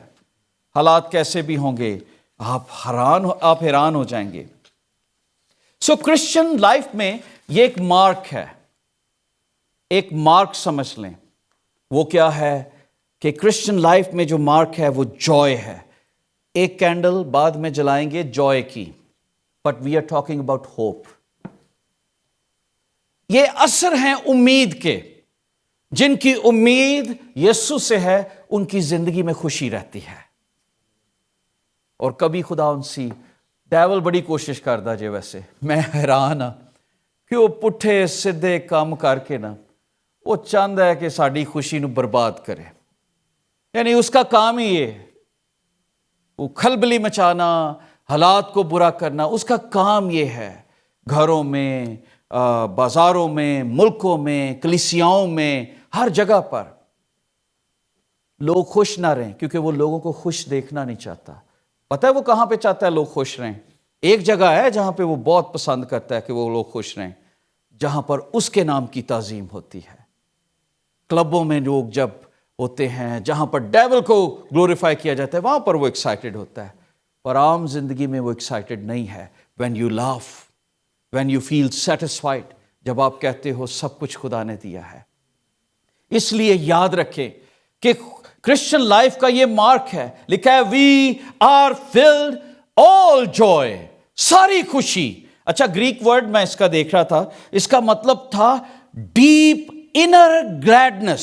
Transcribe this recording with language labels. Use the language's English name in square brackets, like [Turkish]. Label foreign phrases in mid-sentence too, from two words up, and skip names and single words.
[Urdu] حالات کیسے بھی ہوں گے، آپ حیران ہو جائیں گے۔ سو [English] Christian life [Urdu] میں یہ ایک مارک ہے، ایک مارک سمجھ لیں۔ وہ کیا ہے کہ [English] Christian life [Urdu] میں جو مارک ہے وہ جوائے ہے۔ ایک کینڈل بعد میں جلائیں گے جوائے کی، [English] But we are talking about hope. [Urdu] یہ اثر ہیں امید کے، جن کی امید یسوع سے ہے، ان کی زندگی میں خوشی رہتی ہے۔ اور کبھی خدا ان سی ڈیول بڑی کوشش کرتا جے، ویسے میں حیران ہاں، [Punjabi] ਕਿ ਉਹ ਪੁੱਠੇ ਸਿੱਧੇ ਕੰਮ ਕਰਕੇ ਨਾ [Urdu] وہ چاہتا ہے کہ ساری خوشی نو برباد کرے. یعنی اس کا کام ہی یہ ہے، وہ کھلبلی مچانا، حالات کو برا کرنا، اس کا کام یہ ہے. گھروں میں، بازاروں میں، ملکوں میں، کلیسیاؤں میں، ہر جگہ پر لوگ خوش نہ رہیں، کیونکہ وہ لوگوں کو خوش دیکھنا نہیں چاہتا. پتہ ہے وہ کہاں پہ چاہتا ہے لوگ خوش رہیں؟ ایک جگہ ہے جہاں پہ وہ بہت پسند کرتا ہے کہ وہ لوگ خوش رہیں، جہاں پر اس کے نام کی تعظیم ہوتی ہے. کلبوں میں لوگ جب ہوتے ہیں، جہاں پر ڈیول کو گلوریفائی کیا جاتا ہے، وہاں پر وہ ایکسائٹڈ ہوتا ہے. پر عام زندگی میں وہ ایکسائٹڈ نہیں ہے. [English] When you laugh, when you feel satisfied, [Urdu] جب آپ کہتے ہو سب کچھ خدا نے دیا ہے. اس لیے یاد رکھیں کہ [English] Christian life [Urdu] کا یہ مارک ہے، لکھا ہے [English] we are filled all joy, [Urdu] ساری خوشی. اچھا [English] Greek word [Urdu] میں اس کا دیکھ رہا تھا، اس کا مطلب تھا [English] deep inner gladness.